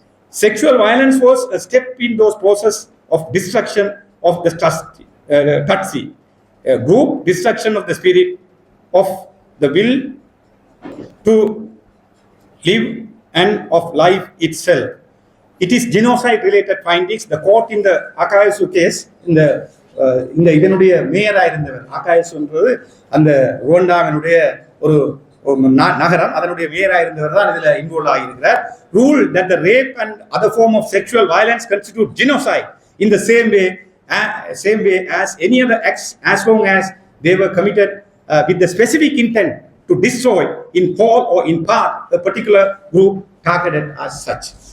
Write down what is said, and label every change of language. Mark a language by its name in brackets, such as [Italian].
[English] Sexual violence was a step in those process of destruction of the Tutsi, group destruction of the spirit, of the will to live and of life itself. It is genocide related findings. The court in the Akayesu case, [Tamil] இந்த இதனுடைய மேயராக இருந்தவர், ஆகாயசு என்பது அந்த ருவண்டாவினுடைய ஒரு நகரம், அதனுடைய மேயராக இருந்தவர் தான் இதில் involve ஆகியிருக்கிறார். [English] Rule that the rape and other form of sexual violence constitute genocide in the same way as any other acts, as long as they were committed with the specific intent to destroy in whole or in part a particular group targeted as such.